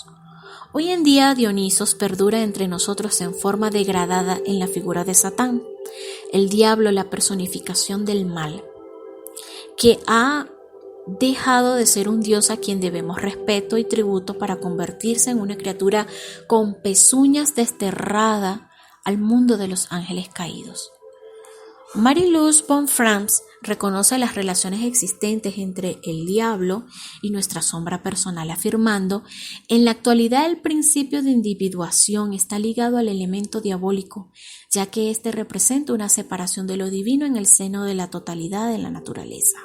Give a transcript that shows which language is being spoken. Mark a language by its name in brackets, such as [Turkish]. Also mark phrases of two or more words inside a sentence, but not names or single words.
[Spanish] Hoy en día Dionisos perdura entre nosotros en forma degradada en la figura de Satán, el diablo, la personificación del mal, que ha dejado de ser un dios a quien debemos respeto y tributo para convertirse en una criatura con pezuñas desterrada al mundo de los ángeles caídos. Marie-Louise von Franz reconoce las relaciones existentes entre el diablo y nuestra sombra personal, afirmando: en la actualidad el principio de individuación está ligado al elemento diabólico, ya que éste representa una separación de lo divino en el seno de la totalidad de la naturaleza.